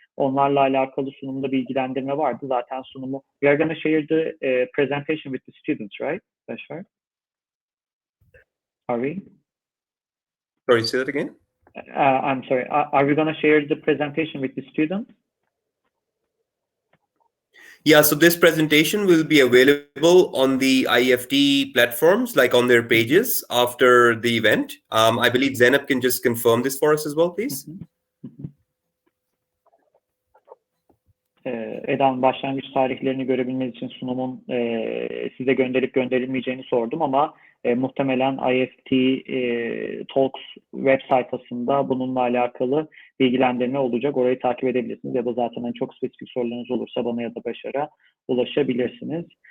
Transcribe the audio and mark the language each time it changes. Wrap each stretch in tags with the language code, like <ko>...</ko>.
<tr>Onlarla alakalı sunumda bilgilendirme vardı. Zaten sunumu,</tr> <en>we are going to share the presentation with the students, right? Bashar? Are we? Sorry, say that again? I'm sorry. Are we going to share the presentation with the students? Yeah, so this presentation will be available on the IEFT platforms, like on their pages after the event. I believe Zeynep can just confirm this for us as well, please.</en> <tr>Eda'nın başlangıç tarihlerini görebilmeniz için sunumun size gönderip gönderilmeyeceğini sordum ama muhtemelen IEFT Talks web sayfasında bununla alakalı bilgilendirme olacak. Orayı takip edebilirsiniz ya da zaten çok spesifik sorularınız olursa bana ya da Başar'a ulaşabilirsiniz.</tr>